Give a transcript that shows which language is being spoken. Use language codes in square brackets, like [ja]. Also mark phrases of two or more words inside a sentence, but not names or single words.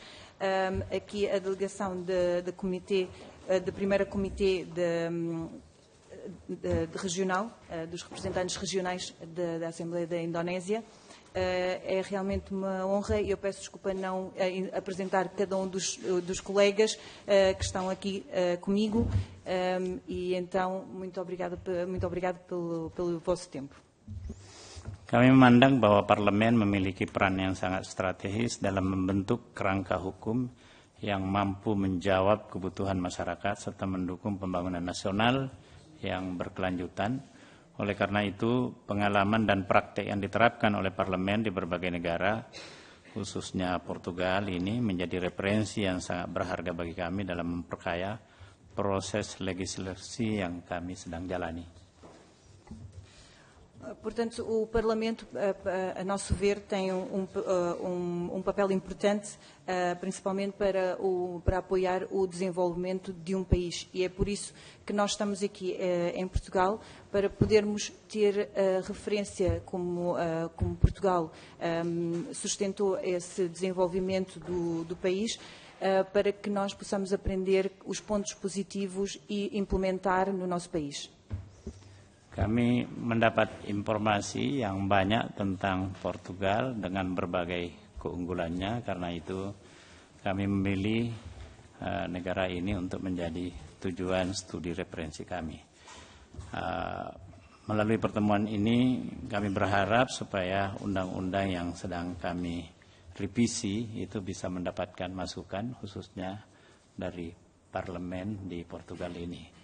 [pt] Aqui a delegação do primeiro comitê regional, dos representantes regionais da Assembleia da Indonésia. É realmente uma honra e eu peço desculpa não apresentar cada um dos colegas que estão aqui comigo, e então muito obrigado pelo vosso tempo. [id] Kami memandang bahwa parlemen memiliki peran yang sangat strategis dalam membentuk kerangka hukum yang mampu menjawab kebutuhan masyarakat serta mendukung pembangunan nasional yang berkelanjutan. Oleh karena itu, pengalaman dan praktek yang diterapkan oleh parlemen di berbagai negara khususnya Portugal ini menjadi referensi yang sangat berharga bagi kami dalam memperkaya proses legislasi yang kami sedang jalani. [pt] Portanto, o Parlamento, a nosso ver, tem papel importante, principalmente para apoiar o desenvolvimento de um país. E é por isso que nós estamos aqui em Portugal, para podermos ter referência como Portugal sustentou esse desenvolvimento do país, para que nós possamos aprender os pontos positivos e implementar no nosso país. [id] Kami mendapat informasi yang banyak tentang Portugal dengan berbagai keunggulannya, karena itu kami memilih negara ini untuk menjadi tujuan studi referensi kami. Melalui pertemuan ini kami berharap supaya undang-undang yang sedang kami revisi itu bisa mendapatkan masukan khususnya dari parlemen di Portugal ini.